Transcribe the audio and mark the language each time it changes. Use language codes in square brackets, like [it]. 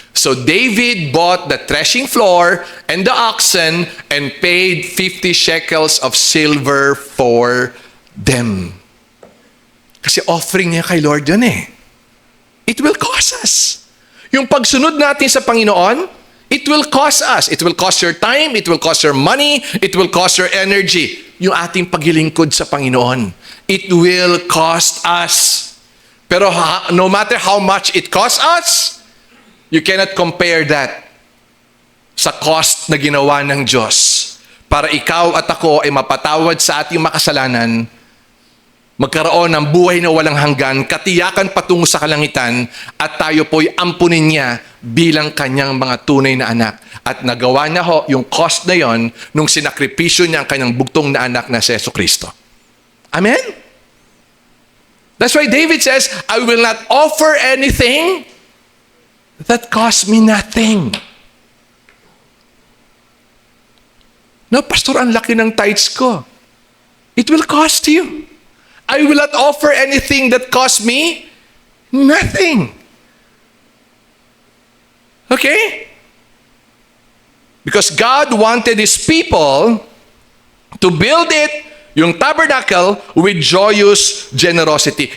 [en] So David bought the threshing floor and the oxen and paid 50 shekels of silver for them. [tl] Kasi offering niya kay Lord yun eh. [en] It will cost us. [tl] Yung pagsunod natin sa Panginoon, [en] it will cost us. It will cost your time. It will cost your money. It will cost your energy. [tl] Yung ating paglilingkod sa Panginoon. [en] It will cost us. [tl] Pero [en] no matter how much it costs us, you cannot compare that [tl] sa cost na ginawa ng Diyos para ikaw at ako ay mapatawad sa ating makasalanan, magkaroon ng buhay na walang hanggan, katiyakan patungo sa kalangitan, at tayo po'y ampunin niya bilang kanyang mga tunay na anak. At nagawa niya ho yung cost na yon nung sinakripisyo niya ang kanyang bugtong na anak na si Jesucristo. [en] Amen? That's why David says, I will not offer anything that cost me nothing. [tl] No, pastor, ang laki ng tithes ko. [en] It will cost you. I will not offer anything that costs me nothing. Okay? Because God wanted His people to build it, yung tabernacle, with joyous generosity.